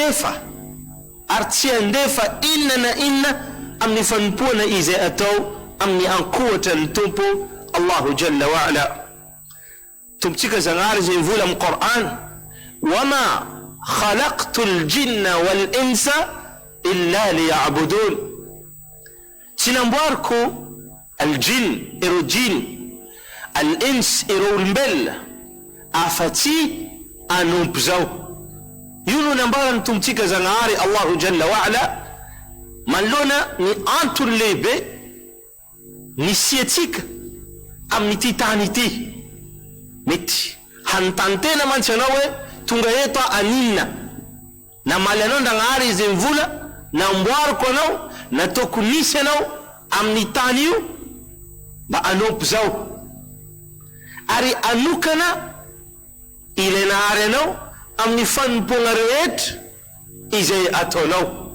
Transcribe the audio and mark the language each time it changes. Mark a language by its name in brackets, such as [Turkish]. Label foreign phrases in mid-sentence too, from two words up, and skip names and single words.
[Malagasy] andefa inona na inona amin'ny fanompoana izay atao amin'ny ankohatrany tompo [Arabic] الله جل وعلا. [Malagasy] Tompotsika Zagnahary izay mivola amin'ny Qur'an, [Arabic] وما خلقت الجن والإنس إلا ليعبدون, [Malagasy] tsy namboariko al-jinn ireo jinn, al-ins ireo olombelona afa-tsy anompo zao. Io no nambarany tompotsika Zagnahary [Arabic] الله جل وعلا [Malagasy] manoloana ny antony lehibe nisiatsika amin'ny ty tany ity. Mety hanontany mantsy anao hoe tonga eto aninona namaly anao Ndragnahary izay mivola namboariko anao, nataoko nisy anao amin'ny tany io mba anompo zao, ary anokana ilay nahary anao amin'ny fanompona rehetra izay ataonao.